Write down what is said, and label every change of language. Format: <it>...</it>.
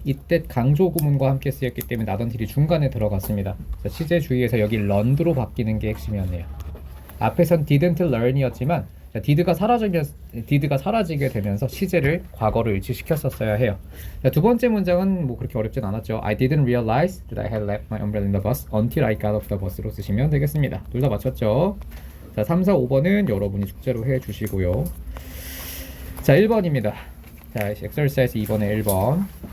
<ko>이때 강조 구문과 함께 쓰였기 때문에 not until이 중간에 들어갔습니다. 자, 시제 주의에서 여기 learned로 바뀌는 게 핵심이었네요. 앞에선 didn't learn이었지만 자, did가 사라지게 되면서 시제를 과거로 일치시켰었어야 해요. 자, 두 번째 문장은 뭐 그렇게 어렵진 않았죠.</ko> <en>I didn't realize that I had left my umbrella in the bus until I got off the bus로</en> <ko>쓰시면 되겠습니다. 둘 다 맞췄죠? 자, 3, 4, 5번은 여러분이 숙제로 해주시고요. 자, 1번입니다. 자, exercise 2번에 1번.</ko>